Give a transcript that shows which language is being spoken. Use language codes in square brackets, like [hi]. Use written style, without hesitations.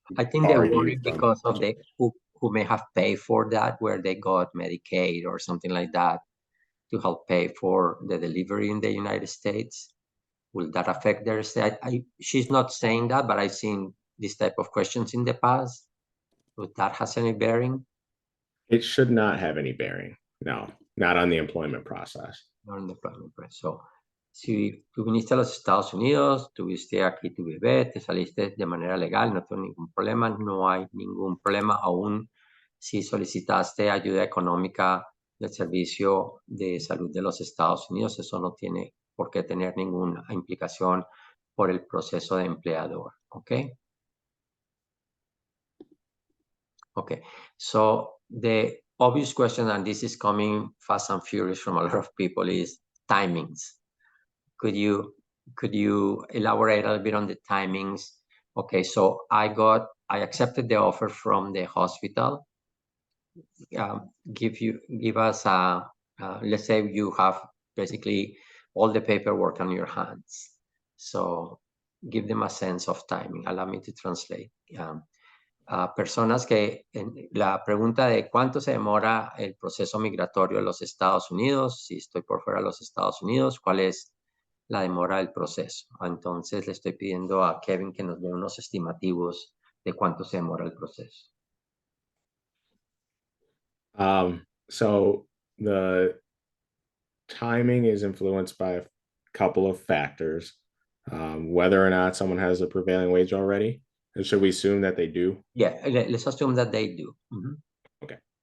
[en] I think they worry because of who may have paid for that, where they got Medicaid or something like that to help pay for the delivery in the United States. Will that affect their stay? She's not saying that, but I've seen this type of questions in the past. Would that has any bearing? It should not have any bearing. No, not on the employment process. Not on the employment process. [es] So, si tú viniste a los Estados Unidos, tuviste aquí tu bebé, te saliste de manera legal, no tengo ningún problema, no hay ningún problema aún si solicitaste ayuda económica del Servicio de Salud de los Estados Unidos, eso no tiene por qué tener ninguna implicación por el proceso de empleador, ¿ok? [en] Okay, so the obvious question, and this is coming fast and furious from a lot of people, is timings. Could you elaborate a little bit on the timings? Okay, so I accepted the offer from the hospital. Give us let's say you have basically all the paperwork on your hands. So give them a sense of timing. Allow me to translate. [es] Personas que la pregunta de cuánto se demora el proceso migratorio en los Estados Unidos, si estoy por fuera de los Estados Unidos, cuál es la demora del proceso. Entonces le estoy pidiendo a Kevin que nos dé unos estimativos de cuánto se demora el proceso. [en] So the timing is influenced by a couple of factors. Whether or not someone has a prevailing wage already. And should we assume that they do? Yeah, let's assume that they do. Mm-hmm. Okay.